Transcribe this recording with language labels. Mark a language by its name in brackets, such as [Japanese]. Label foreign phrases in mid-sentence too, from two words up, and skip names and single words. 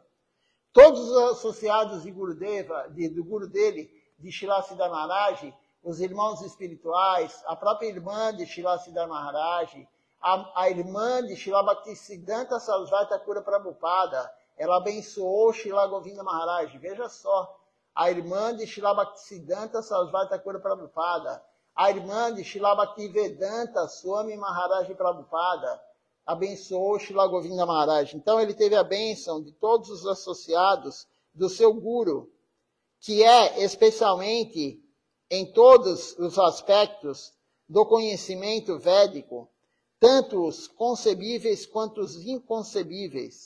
[Portuguese] Todos os associados de Gurudeva, do Guru dele, de Srila Siddhar Maharaj, os irmãos espirituais, a própria irmã de Srila Siddhar Maharaj, a irmã de Srila Bhaktisiddhanta Sarasvati Thakura Prabhupada, ela abençoou Srila Govinda Maharaj. Veja só, a irmã de Srila Bhaktisiddhanta Sarasvati Thakura Prabhupada, a irmã de Srila Bhaktivedanta Swami Maharaj Prabhupada, abençoou Srila Govinda Maharaj. Então ele teve a bênção de todos os associados do seu Guru, que é especialmente em todos os aspectos do conhecimento védico, tanto os concebíveis quanto os inconcebíveis.